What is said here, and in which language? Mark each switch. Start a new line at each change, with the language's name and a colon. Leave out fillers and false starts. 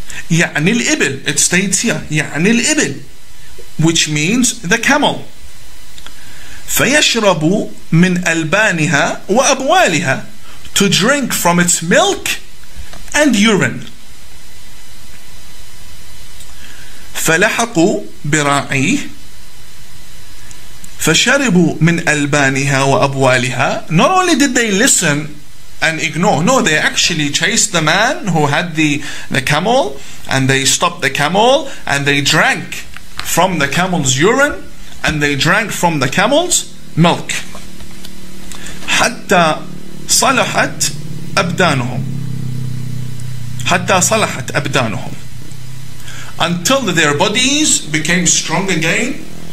Arabic: يعني الإبل,
English: it states here يعني الإبل, which means the camel.
Arabic: فيشربوا من ألبانها وأبوالها,
English: to drink from its milk and urine.
Arabic: فلحقوا براعيه فشربوا من ألبانها وأبوالها.
English: Not only did they listen and ignore, no, they actually chased the man who had the camel, and they stopped the camel, and they drank from the camel's urine, and they drank from the camel's milk.
Arabic: حتى صلحت أبدانهم, حتى صلحت أبدانهم,
English: until their bodies became strong again